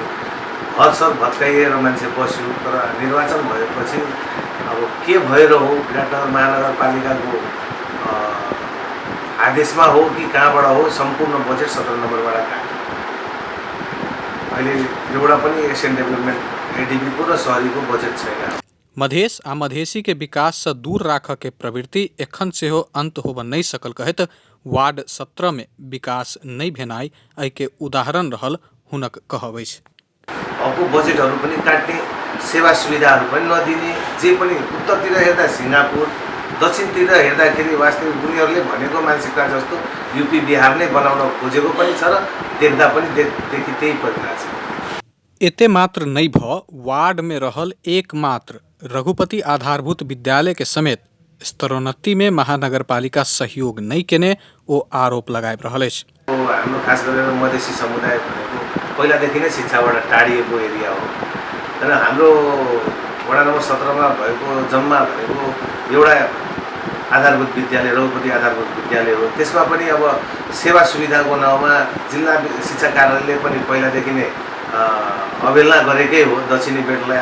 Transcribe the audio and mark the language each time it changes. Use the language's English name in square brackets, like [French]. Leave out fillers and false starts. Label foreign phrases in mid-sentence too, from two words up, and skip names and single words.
[Nepali] घरसर भत्काइएर मान्छे बस्यो, तर निर्वाचन भएपछि अब के भएर हो, विराटनगर महानगरपालिकाको आदेशमा हो कि कहाँबाट हो, सम्पूर्ण बजेट 17 नम्बरबाट काट्यो। अहिले एउटा पनि [English] Asian Development [Nepali] एडीबीको र शहरीको बजेट छैन। [Maithili] मधेश आ मधेसी के विकास से दूर राखऽ के प्रवृत्ति एखन सेहो अंत होबऽ नहीं सकल कहैत वार्ड 17 में विकास नहीं भेनाइ एहि के उदाहरण रहल हुनक कहब अछि। [Nepali] अब बजेटहरू पनि काट्ने, सेवा सुविधाहरू पनि नदिने, जे पनि उत्तरतिर हेर्दा सिङ्गापुर, दक्षिणतिर हेर्दाखेरि वास्तविक उनीहरूले भनेको मानसिकता जस्तो यूपी बिहार नै बनाउन खोजेको पनि छ र देख्दा पनि देखि त्यही परिरहेको छ। [Maithili] एते मात्र नहीं भऽ वार्ड में रहल एकमात्र रघुपति आधारभूत विद्यालय के समेत स्तरोन्नति में महानगरपालिका सहयोग नहीं केने ओ आरोप लगाबि रहल अछि। [Nepali] हाम्रो खास गरेर मधेसी समुदाय भनेको पहिलादेखि नै शिक्षाबाट टाढिएको एरिया हो। तर हाम्रो वडा नम्बर 17 मा भएको जम्मा भनेको एउटा आधारभूत विद्यालय, रघुपति आधारभूत विद्यालय हो। त्यसमा पनि अब सेवा सुविधाको नाउँमा जिल्ला शिक्षा कार्यालयले पनि पहिलादेखि नै अवहेलना गरेकै हो दक्षिणी बेल्टलाई।